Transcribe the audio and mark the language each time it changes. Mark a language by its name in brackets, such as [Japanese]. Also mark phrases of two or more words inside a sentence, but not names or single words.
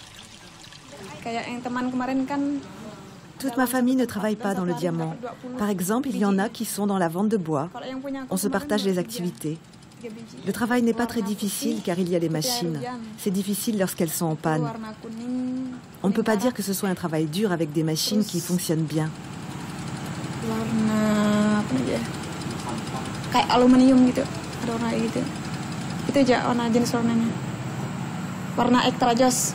[French] Toute ma famille ne travaille pas dans le diamant. Par exemple, il y en a qui sont dans la vente de bois. On se partage les activités. Le travail n'est pas très difficile car il y a les machines. C'est difficile lorsqu'elles sont en panne. On ne peut pas dire que ce soit un travail dur avec des machines qui fonctionnent bien. [Indonesian] Itu aja warna jenis warnanya. Warna extra joss.